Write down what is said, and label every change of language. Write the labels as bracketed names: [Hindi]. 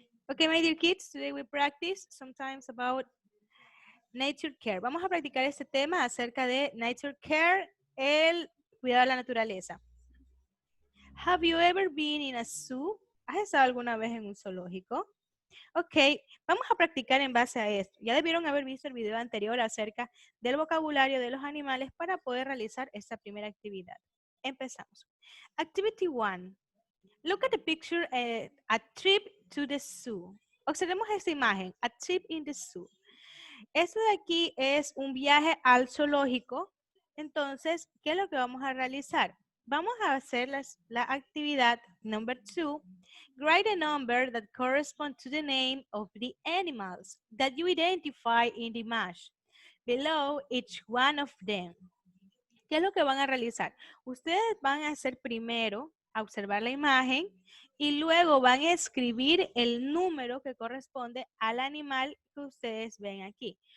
[English] Okay, my dear kids, today we practice sometimes about nature care. [Spanish] Vamos a practicar este tema acerca de nature care, el cuidado de la naturaleza. [English] Have you ever been in a zoo? [Spanish] ¿Has estado alguna vez en un zoológico? Ok, vamos a practicar en base a esto. Ya debieron haber visto el video anterior acerca del vocabulario de los animales para poder realizar esta primera actividad. Empezamos. [English] Activity 1. Look at the picture, a trip to the zoo. [Spanish] Observemos esta imagen, [English] a trip in the zoo. [Spanish] Esto de aquí es un viaje al zoológico. Entonces, ¿qué es lo que vamos a realizar? Vamos a hacer la actividad number 2. [English] Write a number that corresponds to the name of the animals that you identify in the image below each one of them. [Spanish] ¿Qué es lo que van a realizar? Ustedes van a hacer primero, a observar la imagen y luego van a escribir el número que corresponde al animal que ustedes ven aquí.